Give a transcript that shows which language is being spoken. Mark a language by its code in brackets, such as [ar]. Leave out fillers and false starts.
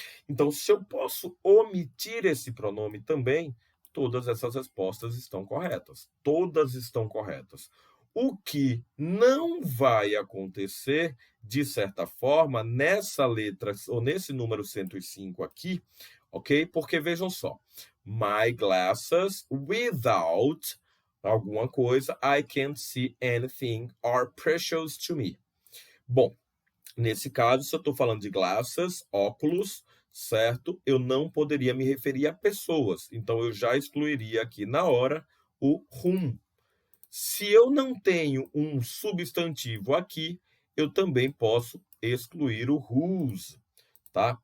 [pt] Então, se eu posso omitir esse pronome também, todas essas respostas estão corretas. Todas estão corretas. O que não vai acontecer, de certa forma, nessa letra, ou nesse número 105 aqui, ok? Porque vejam só, [en] my glasses without [pt] alguma coisa, [en] I can't see anything, are precious to me. [pt] Bom, nesse caso, se eu estou falando de glasses, óculos, certo? Eu não poderia me referir a pessoas. Então, eu já excluiria aqui na hora o whom. Se eu não tenho um substantivo aqui, eu também posso excluir o whose, tá?